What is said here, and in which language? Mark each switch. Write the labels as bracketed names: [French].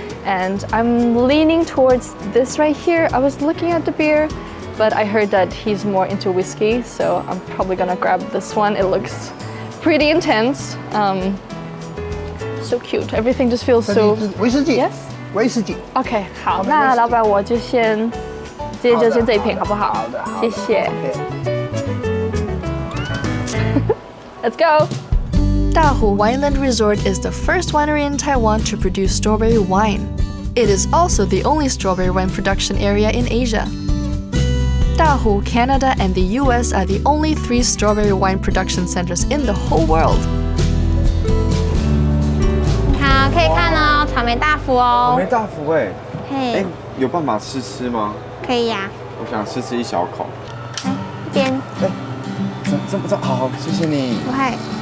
[English] And I'm leaning towards this right here. I was looking at the beer, but I heard that he's more into whiskey, so I'm probably gonna grab this one. It looks pretty intense. So cute. Everything just feels so... [Chinese] 威士忌 [English] Yes? [Chinese] 威士忌 OK, 好，那老板我就先这一瓶好不好？好的，谢谢。 OK。 [English] Let's go. Dahu Wineland Resort is the first winery in Taiwan to produce strawberry wine. It is also the only strawberry wine production area in Asia. Dahu, Canada, and the US are the only 3 strawberry wine production centers in the whole world. [Chinese] 好，可以看哦，草莓大福哦。草莓大福哎，嘿，有办法试吗？可以呀。我想试一小口。来，这边。这好，谢谢你。不会。